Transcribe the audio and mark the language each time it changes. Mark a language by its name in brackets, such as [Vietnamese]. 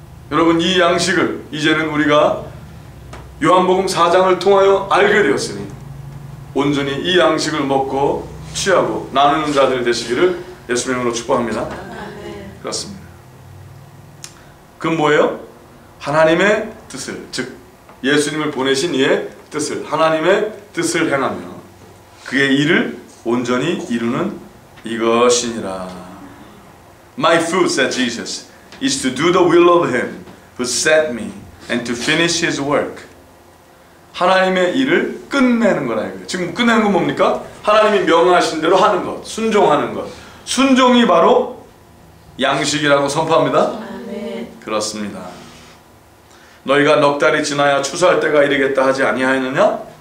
[Korean] 여러분, 이 양식을 이제는 우리가 요한복음 4장을 통하여 알게 되었으니 온전히 이 양식을 먹고 취하고 나누는 자들이 되시기를 예수님의 이름으로 축복합니다. 그렇습니다. 그건 뭐예요? 하나님의 뜻을, 즉 예수님을 보내신 이의 뜻을, 하나님의 뜻을 행하며 그의 일을 온전히 이루는 이것이니라. [English] My food, said Jesus, is to do the will of him who sent me and to finish his work. [Korean] 하나님의 일을 끝내는 거라 이거예요. 지금 끝내는 건 뭡니까? 하나님이 명하신 대로 하는 것, 순종하는 것. 순종이 바로 양식이라고 선포합니다. 그렇습니다. 너희가 넉 달이 지나야 추수할 때가 이르겠다 하지 아니하느냐?